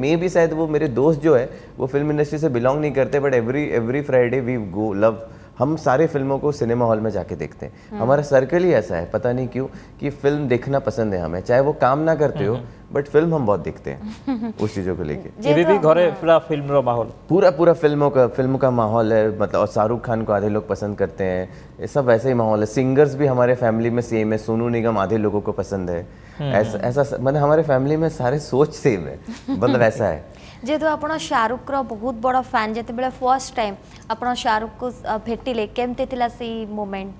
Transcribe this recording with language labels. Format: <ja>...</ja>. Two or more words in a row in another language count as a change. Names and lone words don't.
<hi>मे भी शायद वो मेरे दोस्त जो है वो फिल्म इंडस्ट्री से बिलोंग नहीं करते,</hi> <en>but every Friday we go love,</en> <hi>हम सारे फिल्मों को सिनेमा हॉल में जाके देखते हैं। हमारा सर्कल ही ऐसा है, पता नहीं क्यों, कि फिल्म देखना पसंद है हमें, चाहे वो काम ना करते हो, बट फिल्म हम बहुत देखते हैं उस चीज़ों को लेके।</hi> <or>ଏବେ ବି ଘରେ ପୁରା ଫିଲ୍ମର ମାହୋଲ।</or> <hi>पूरा फिल्म का माहौल है, मतलब। और शाहरुख खान को आधे लोग पसंद करते हैं, ये सब वैसे ही माहौल है। सिंगर्स भी हमारे फैमिली में सेम है, सोनू निगम आधे लोगों को पसंद है, ऐसा मतलब हमारे फैमिली में सारे सोच सेम है, मतलब ऐसा है।</hi> <or>ଯେହେତୁ ଆପଣ ଶାହରୁଖର ବହୁତ ବଡ଼ ଫ୍ୟାନ୍, ଯେତେବେଳେ</or> <en>first time</en> <or>ଆପଣ ଶାହରୁଖଙ୍କୁ ଭେଟିଲେ, କେମିତି ଥିଲା ସେ ମୋମେଣ୍ଟ?</or>